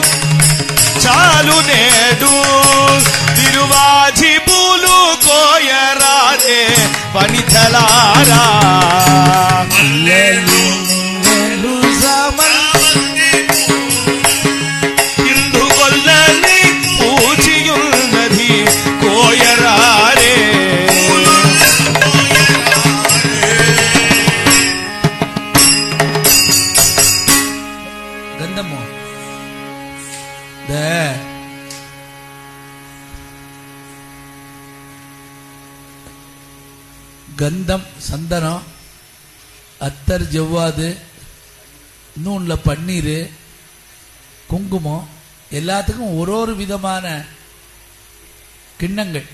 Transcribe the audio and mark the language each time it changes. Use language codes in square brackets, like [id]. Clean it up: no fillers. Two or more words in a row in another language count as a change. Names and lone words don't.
[te] చాలు నేడు తిరువాజి పూలు కోయరాదే వనితలారా ఇందు కొల్లని పూచియున్నది కోయరారే [ta] గంధము கந்தம் சந்தனம் அத்தர் ஜவ்வாது இன்னொன்னுல பன்னீர் குங்குமம் எல்லாத்துக்கும் ஒரு விதமான கிண்ணங்கள்.